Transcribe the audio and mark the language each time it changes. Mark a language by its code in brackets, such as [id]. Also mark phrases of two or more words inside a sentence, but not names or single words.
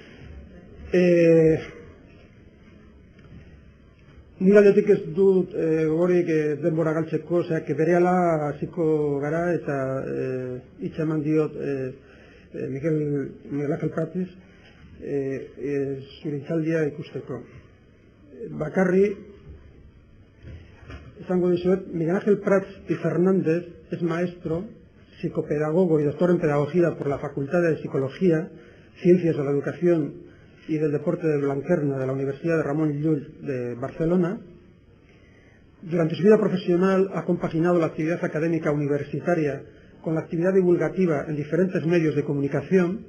[eu] Nire aldetik ez dut gogorik denbora galtzeko, berehala hasiko gara eta hitza eman diot Miguel Ángel Prats zure hitzaldia ikusteko. Bakarri, esango dizuet, [es] Miguel Ángel Prats y Fernández es maestro, psicopedagogo y doctor en pedagogía por la Facultad de Psicología, Ciencias de la Educación y del Deporte de Blanquerna de la Universidad de Ramon Llull de Barcelona. Durante su vida profesional ha compaginado la actividad académica universitaria con la actividad divulgativa en diferentes medios de comunicación.